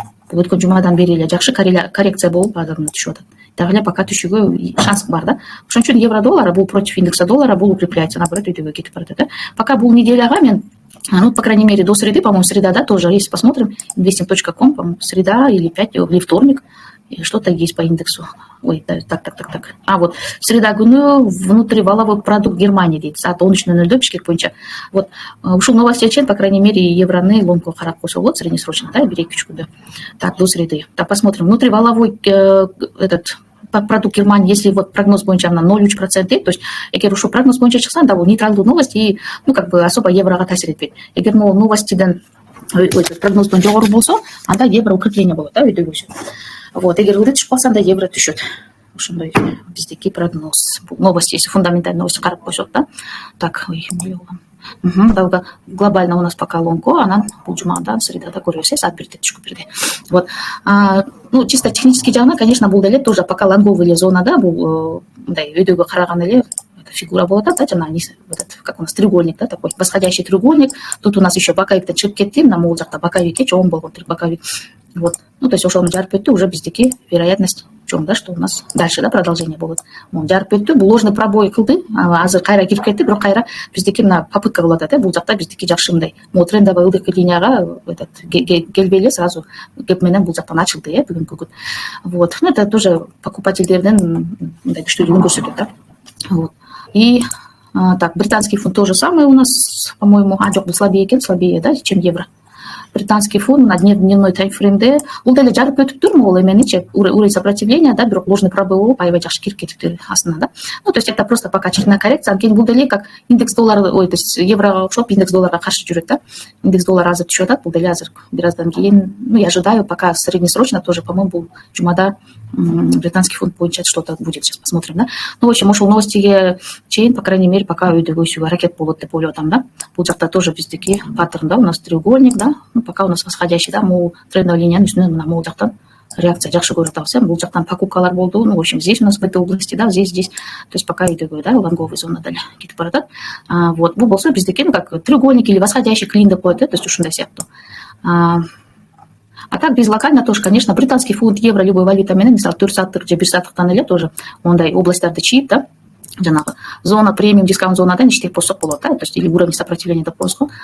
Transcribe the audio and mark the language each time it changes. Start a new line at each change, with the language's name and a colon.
Kyrgyz: Бул өткөн жумадан бери эле жакшы коррекция болуп азыр түшүп атат.
Russian: Дагы эле пока
Kyrgyz: түшүүгө шанс бар, да. Ошон үчүн
Russian: евро доллара
Kyrgyz: бул
Russian: против индекса доллара,
Kyrgyz: бул
Russian: укрепляется, наоборот
Kyrgyz: өйдөгө кетип баратат, да. Пока бул неделяга мен,
Russian: ну, по крайней мере, до среды, по-моему, среда, да, тоже, если посмотрим, investing.com, по-моему, среда или или вторник, что-то есть по индексу. Ой, так. Вот, среда
Kyrgyz: күнү
Russian: внутриваловой продукт Германии
Kyrgyz: дейт, саат 13:00 Бишкек боюнча. Вот, ушул новостья чейин,
Russian: по крайней мере,
Kyrgyz: евроны лонгко карап койсо болот, среднесрочно, да, 1-2 күндө.
Russian: Так, до среды. Так, посмотрим, внутриваловой этот продукт Германии, если вот прогноз
Kyrgyz: боюнча на 0,3%,
Russian: то есть
Kyrgyz: эгер ушул прогноз боюнча чыкса, да, бул нейтралдуу новость и,
Russian: ну, как бы особо
Kyrgyz: еврого таасир этпейт. Эгер могул новостиден прогноздон жогору болсо, анда евро укрепление болот, да, өйдөгөсү. Вот, эгер ылдый түшүп калса, анда евро түшөт. Ошондой биздики прогноз.
Russian: Новости, если фундаментальные новости
Kyrgyz: карап койсок, да.
Russian: Так, да, глобально у нас пока
Kyrgyz: лонго, анан бул жумада, средада көрөбүз, саат 1-де түшүп берди. Вот.
Russian: Ну, чисто технический
Kyrgyz: жагынан, конечно, бул деле тоже пока лонговый эле зонада, бул мындай өйдөгө караган эле фигура болот, да, жана этот,
Russian: как у нас треугольник, да, такой восходящий треугольник. Тут у нас еще
Kyrgyz: боковик чыгып кетти, мына могул жакта боковикке чоң болгон боковик. Вот. Ну, то есть ошону жарып өттү, уже биздики вероятность чоң, да,
Russian: что у нас дальше, да, продолжение
Kyrgyz: болот. Жарып өттү, бул ложный пробой кылды, азыр кайра кирип кетти, бирок кайра биздики мына попытка кылып атат, бул жакта биздики жакшы мындай трендовый ылдыйкы линияга этот келбей эле сразу кеп менен бул жактан ачылды, бүгүнкү күн. Вот.
Russian: Ну, это тоже
Kyrgyz: покупательдердин мындай күчтүүлүгүн көрсөтөт, да. Вот.
Russian: И так, британский фунт тоже самое у нас, по-моему,
Kyrgyz: жок,
Russian: слабее, да, чем евро.
Kyrgyz: Британский фунт
Russian: на дневной таймфреймде
Kyrgyz: бул деле жарып өтүптүр, могул эменичи уровень сопротивления, да, бирок ложный пробой болуп аябай жакшы кирип кетиптир астына, да.
Russian: Ну, то есть это просто пока очередная коррекция,
Kyrgyz: анткени бул деле как индекс доллара, то есть еврого окшоп индекс долларга каршы жүрөт, да. Индекс доллара азыр түшүп атат, бул деле азыр бир аздан кийин,
Russian: ну, я ожидаю, пока среднесрочно тоже, по-моему,
Kyrgyz: бул жумада
Russian: британский фунт будет что-то будет, сейчас посмотрим, да. Ну, в общем,
Kyrgyz: ошол новости чейн,
Russian: по крайней мере,
Kyrgyz: пока үйдөгөсү ракет болот деп ойлотам, да. Бул жакта тоже биздики паттерн, да,
Russian: у нас треугольник,
Kyrgyz: да.
Russian: Ну, пока у нас восходящий, да,
Kyrgyz: могул трендовый линиянын үстүнөн мына могул жактан реакция жакшы көрүп атабыз, бул жактан покупкалар болду.
Russian: Ну, в общем, здесь у нас в этой области, да, здесь,
Kyrgyz: то есть пока үйдөгө, да, лонговый зонада эле кетип баратат. Вот, бул болсо биздики, ну,
Russian: как треугольник или восходящий клин
Kyrgyz: деп коет, да, то есть ушундай сыяктуу. А так без локально тоже, конечно, британский фунт, евро, любой валюта менен, мисалы 4 сааттык же 1 сааттыктан эле тоже ондай областтарды чийип, да, жанагы зона премиум дискаунт зонадан иштеп болсок болот, да, то есть
Russian: или уровень сопротивления
Kyrgyz: деп коебуз го.